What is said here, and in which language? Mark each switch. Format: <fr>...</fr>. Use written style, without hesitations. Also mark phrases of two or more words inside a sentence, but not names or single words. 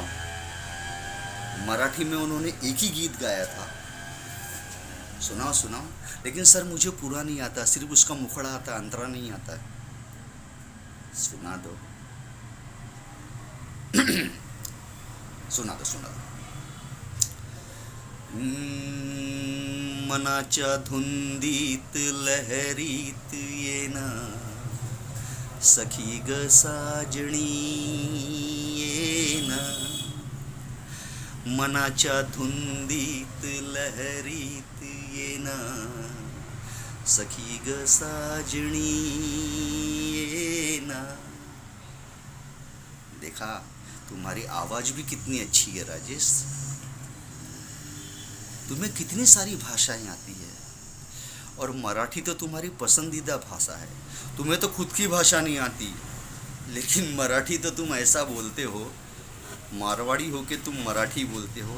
<hi>मराठी में उन्होंने एक ही गीत गाया था। सुनाओ। लेकिन सर मुझे पूरा नहीं आता, सिर्फ उसका मुखड़ा आता, अंतरा नहीं आता है। सुना दो। सुना दो।</hi> <mr>मनाच्या धुंदीत लहरीत येना, सखी ग साजणी येना, मनाच्या धुंदीत लहरीत येना, सखी ग साजणी येना।</mr> <hi>देखा, तुम्हारी आवाज भी कितनी अच्छी है राजेश। तुम्हें कितनी सारी भाषाएं आती है, और मराठी तो तुम्हारी पसंदीदा भाषा है। तुम्हें तो खुद की भाषा नहीं आती, लेकिन मराठी तो तुम ऐसा बोलते हो, मारवाड़ी हो के तुम मराठी बोलते हो।</hi>